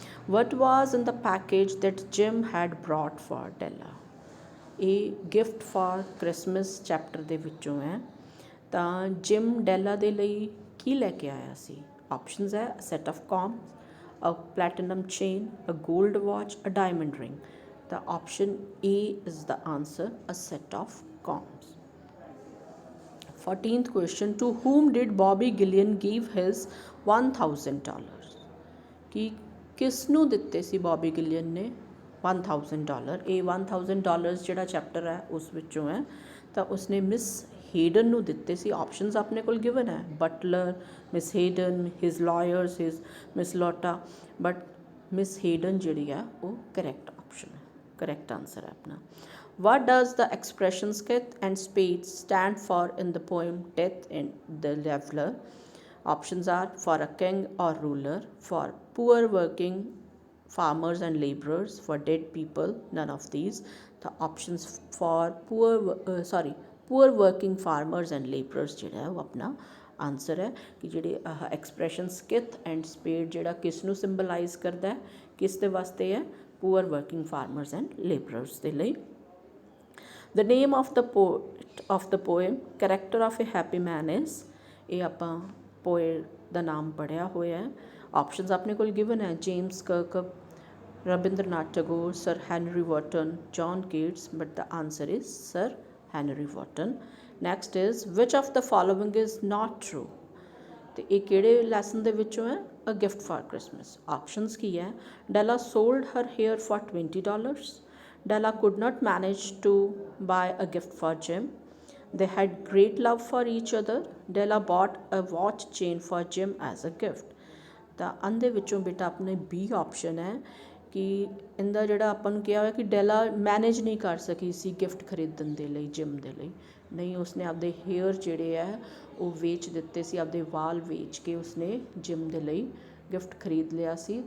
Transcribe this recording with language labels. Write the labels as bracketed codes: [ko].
[en] what was in the package that Jim had brought for Della, [pa] ਇਹ gift for Christmas chapter ਦੇ ਵਿੱਚੋਂ ਹੈ। ਤਾਂ ਜਿਮ ਡੈਲਾ ਦੇ ਲਈ ਕੀ ਲੈ ਕੇ ਆਇਆ ਸੀ? [en] Options ਹੈ set of combs, a platinum chain, a gold watch, a diamond ring. ਤਾਂ option A is the answer, a set of combs. 14th question, to whom did Bobby Gillian give his $1000, [pa] ਕਿ ਕਿਸ ਨੂੰ ਦਿੱਤੇ ਸੀ ਬੌਬੀ ਗਿਲੀਅਨ ਨੇ $1000? ਇਹ $1000 ਜਿਹੜਾ ਚੈਪਟਰ ਹੈ ਉਸ ਵਿੱਚੋਂ ਹੈ। ਤਾਂ ਉਸਨੇ ਮਿਸ ਹੇਡਨ ਨੂੰ ਦਿੱਤੇ ਸੀ। ਆਪਸ਼ਨਸ ਆਪਣੇ ਕੋਲ ਗਿਵਨ ਹੈ, Butler, miss Hayden, his lawyers, his miss ਲੋਟਾ, but miss Hayden ਜਿਹੜੀ ਹੈ ਉਹ ਕਰੈਕਟ ਆਪਸ਼ਨ ਹੈ, ਕਰੈਕਟ ਆਨਸਰ ਹੈ ਆਪਣਾ। [en] What does the expression skith and spade stand for in the poem Death in the Leveler? Options are for a king or ruler, for poor working farmers and laborers, for dead people, none of these. The options for poor working farmers and laborers [pa] ਜਿਹੜਾ ਹੈ ਉਹ ਆਪਣਾ answer ਹੈ। ਕਿ ਜਿਹੜੇ expression ਸਕਿਥ and ਸਪੇਡ ਜਿਹੜਾ ਕਿਸ ਨੂੰ ਸਿੰਬਲਾਈਜ਼ ਕਰਦਾ ਹੈ, ਕਿਸ ਦੇ ਵਾਸਤੇ ਹੈ? [en] poor working farmers and labourers [pa] ਦੇ ਲਈ। [en] The name of the poet of the poem character of a happy man is, [pa] ਇਹ ਆਪਾਂ ਪੋਇਟ ਦਾ ਨਾਮ ਪੜ੍ਹਿਆ ਹੋਇਆ ਹੈ। ਆਪਸ਼ਨਸ ਆਪਣੇ ਕੋਲ ਗਿਵਨ ਹੈ, James ਕਰਕਪ, Rabindranath Tagore, sir Henry ਵਾਟਨ, John Keats, [en] but the answer is [pa] sir Henry ਵਾਟਨ। [en] next is which of the following is not true, [pa] ਅਤੇ ਇਹ ਕਿਹੜੇ ਲੈਸਨ ਦੇ ਵਿੱਚੋਂ ਹੈ? A gift for Christmas. Options ਕੀ ਹੈ? [en] Della sold her hair for $20, Della could not manage to buy a gift for Jim, they had great love for each other, Della bought a watch chain for Jim as a gift। [pa] ਤਾਂ ਇਹਦੇ ਵਿੱਚੋਂ ਬੇਟਾ ਆਪਣੇ B option ਹੈ ਕਿ ਇਹਦਾ ਜਿਹੜਾ ਆਪਾਂ ਨੂੰ ਕਿਹਾ ਹੋਇਆ ਕਿ ਡੈਲਾ ਮੈਨੇਜ ਨਹੀਂ ਕਰ ਸਕੀ ਸੀ ਗਿਫਟ ਖਰੀਦਣ ਦੇ ਲਈ ਜਿਮ ਦੇ ਲਈ, ਨਹੀਂ ਉਸਨੇ ਆਪਦੇ ਹੇਅਰ ਜਿਹੜੇ ਹੈ ਉਹ ਵੇਚ ਦਿੱਤੇ ਸੀ, ਆਪਦੇ ਵਾਲ ਵੇਚ ਕੇ ਉਸਨੇ ਜਿਮ ਦੇ ਲਈ ਗਿਫਟ ਖਰੀਦ ਲਿਆ ਸੀ।